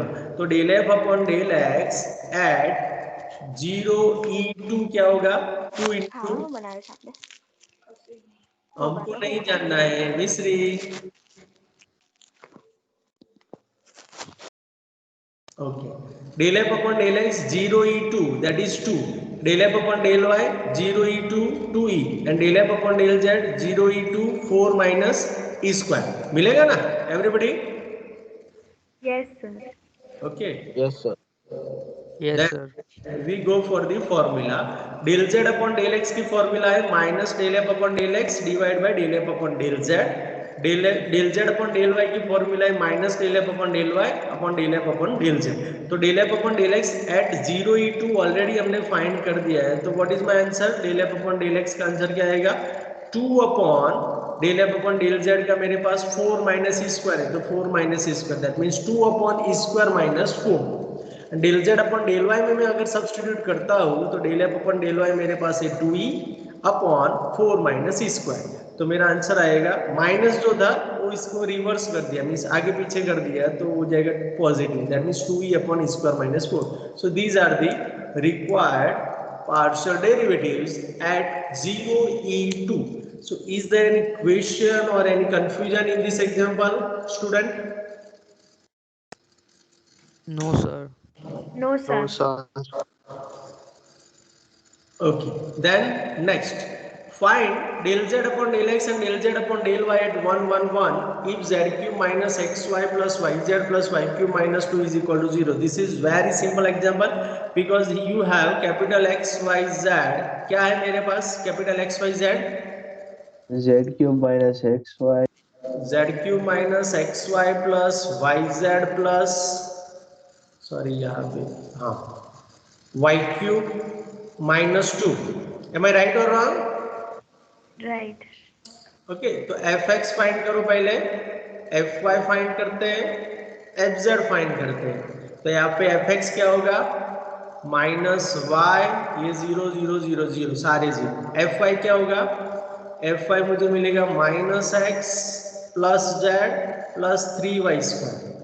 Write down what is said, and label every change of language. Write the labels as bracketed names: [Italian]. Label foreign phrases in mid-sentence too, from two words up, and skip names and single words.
[Hindi] तो [English] del f upon del x at 0e2 [Hindi] क्या होगा? 2 इंटू, हमको नहीं जानना है मिश्री. ओके, [English] del f upon del x 0e2 that is 2, del f upon del y 0e2 2e and del f upon del z 0e2 4 minus e square. [Hindi] मिलेगा ना एवरीबॉडी? [English] Yes, sir. okay, yes sir. Yes, then sir. we go for the formula. del z upon del x [Hindi] की फॉर्मूला है [English] minus del f upon del x divide by del f upon del z. del z upon del y [Hindi] की फॉर्मूला है [English] माइनस del f upon del y upon del f upon del z. [Hindi] तो [English] del f upon del x at 0e2 already [Hindi] हमने फाइंड कर दिया है. तो [English] what is my answer? del f upon del x [Hindi] का आंसर क्या आएगा? [English] 2 upon del f upon del z [Hindi] का मेरे पास [English] 4 minus e square [Hindi] है, तो [English] 4 minus e square that means 2 upon e square minus 4. del z upon del y [Hindi] में मैं अगर सब्स्टिट्यूट करता हूँ तो [English] del f upon del y [Hindi] मेरे पास है [English] 2e upon 4 minus e square. [Hindi] तो मेरा आंसर आएगा, माइनस जो था वो इसको रिवर्स कर दिया, मींस आगे पीछे कर दिया तो हो जाएगा पॉजिटिव, [English] that means 2e upon e square minus 4. so these are the required partial derivatives at 0e2. So is there any question or any confusion in this example, student? No, sir. No, sir. No sir. Okay, then next, find del z upon del x and del z upon del y at 1 1 1 if z cube minus xy plus yz plus y cube minus 2 is equal to 0. This is very simple example because you have capital X Y Z. [Hindi] क्या है मेरे पास? [English] capital X Y Z, z cube minus xy z cube minus xy plus yz plus, सॉरी [Hindi] यहाँ पे हाँ, [English] y cube minus 2. Am I right or wrong? Right. okay, [Hindi] तो fx फाइंड करो पहले, fy फाइंड करते हैं, fz फाइंड करते हैं. तो यहाँ पे fx क्या होगा? [English] minus y, [Hindi] ये 0 0 0 0 सारे 0. fy क्या होगा? fy मुझे मिलेगा [English] minus x plus z plus 3y square.